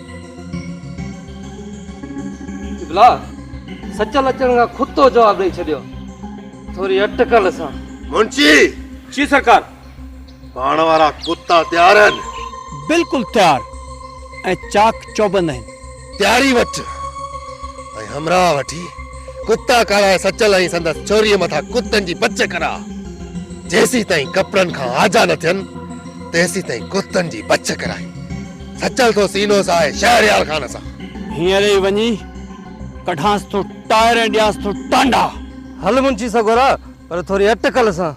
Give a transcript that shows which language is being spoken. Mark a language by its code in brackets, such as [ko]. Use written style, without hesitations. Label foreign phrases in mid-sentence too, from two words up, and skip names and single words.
[sd] किबला सचल अचण खां खुद तो जवाब ॾेई छॾियो, थोरी अटकल सां। मुंशी जी सरकार। पाण वारा कुत्ता तयार आहिनि? बिल्कुलु तयार ऐं चाक चौबंद आहिनि। तयारी वठ ऐं हमरा वठी कुत्ता कराए सचल ऐं संदसि छोरीअ मथां कुत्तनि जी बच करा। जेसी ताईं कपड़नि खां आजा न थियनि तेसी ताईं कुत्तनि जी बच कराई। सचल तो सीनो सां शहरयार खान सां। हींअर ई वञी कढांसि थो टायर ऐं ॾियांसि थो टांडा। हल मुंशी सगोरा, पर थोरी अटकल सां।